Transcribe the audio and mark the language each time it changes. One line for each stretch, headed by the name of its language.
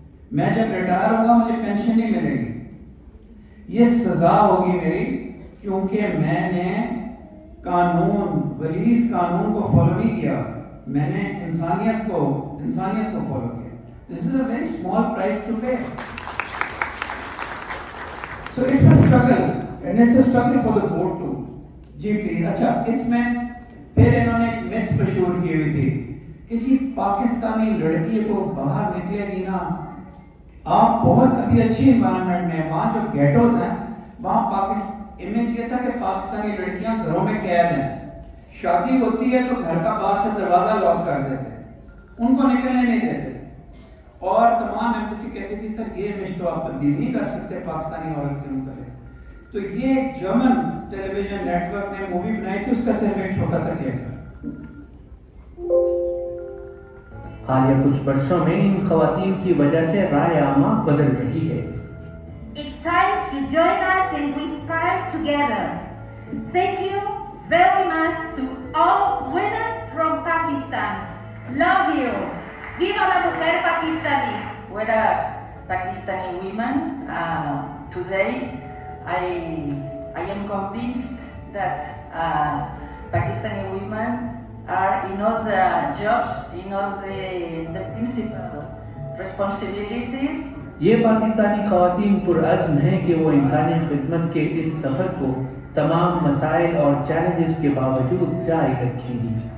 Urdu: میں جب ریٹائر ہوں گا مجھے پینشن نہیں ملے گی. یہ سزا ہوگی میری, کیونکہ میں نے قانون, ولیز قانون کو فالو نہیں کیا, میں نے انسانیت کو فالو کیا.
English: This is a very small price to pay. So it's a struggle, and it's a struggle for the vote too.
Urdu: جی please. اچھا, اس میں پھر انہوں نے ایک میتھ مشہور کی ہوئی تھی کہ جی پاکستانی لڑکی کو باہر نکلے گی نا, آپ بہت ابھی اچھی انوائرمنٹ میں, وہاں جو گیٹوز ہیں وہاں امیج یہ تھا کہ پاکستانی لڑکیاں گھروں میں قید ہیں, شادی ہوتی ہے تو گھر کا باہر سے دروازہ لاک کر دیتے, ان کو نکلنے نہیں دیتے, اور تمام ایمبیسی کہتی تھی سر یہ امیج تو آپ تبدیل نہیں کر سکتے پاکستانی عورت کے متعلق. تو یہ ایک جرمن ٹیلی ویژن نیٹ ورک نے مووی بنائی تھی, اس کا صرف ایک چھوٹا سا کلپ ہے. حالیہ کچھ برسوں میں ان خواتین کی وجہ سے رائے عامہ بدل رہی ہے.
English: It's time to join us and we inspire together. Thank you very much to all women from Pakistan. Love you.
Spanish: Viva la mujer pakistani.
English: We're a Pakistani women. Today I am convinced that Pakistani women are in all the jobs, in all the principal responsibilities.
Urdu: یہ پاکستانی خواتین پرعزم ہیں کہ وہ انسانی خدمت کے اس سفر کو تمام مسائل اور چیلنجز کے باوجود جاری رکھیں گی.